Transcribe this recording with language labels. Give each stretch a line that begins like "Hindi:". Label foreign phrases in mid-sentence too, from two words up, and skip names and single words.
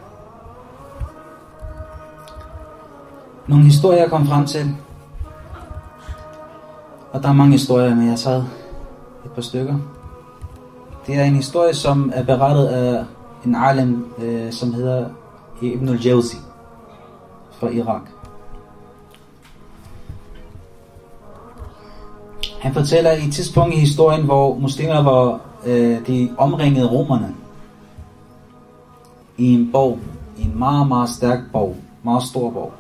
Danish: Nogle historier jeg kom frem til. Og der er mange historier, men jeg har taget et par stykker. Det er en historie, som er berettet af en alim, som hedder Ibn al-Jawzi fra Irak. Han fortæller i et tidspunkt i historien, hvor muslimer var de omringede romerne i en borg, i en meget, meget stærk borg, meget stor borg.